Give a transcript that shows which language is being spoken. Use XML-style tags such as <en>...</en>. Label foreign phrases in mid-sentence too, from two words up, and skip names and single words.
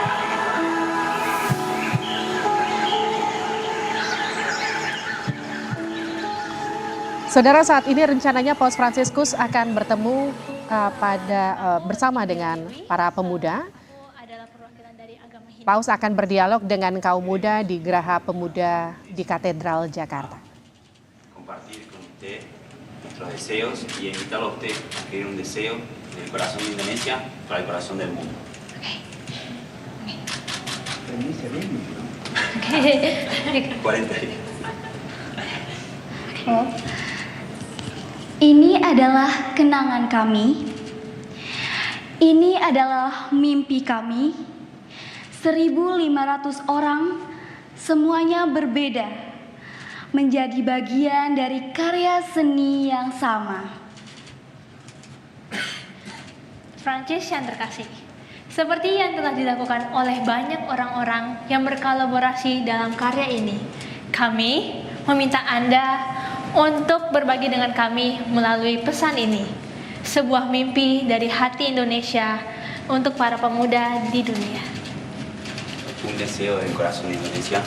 <id>Saudara, saat ini rencananya Paus Fransiskus akan bertemu bersama dengan para pemuda. Paus akan berdialog dengan kaum muda di Geraha Pemuda di Katedral Jakarta.</id> <es>Compartir con usted nuestros deseos y invitarlo a usted a escribir un deseo del corazón de Indonesia para el corazón del mundo. Permiso, bien, ¿no? 40 días. Oh.</es> <id>Ini adalah kenangan kami. Ini adalah mimpi kami. 1.500 orang, semuanya berbeda, menjadi bagian dari karya seni yang sama. Prancis yang terkasih, seperti yang telah dilakukan oleh banyak orang-orang yang berkolaborasi dalam karya ini, kami meminta Anda untuk berbagi dengan kami melalui pesan ini, sebuah mimpi dari hati Indonesia untuk para pemuda di dunia.</id> <es>Un deseo del corazón de Indonesia.</es>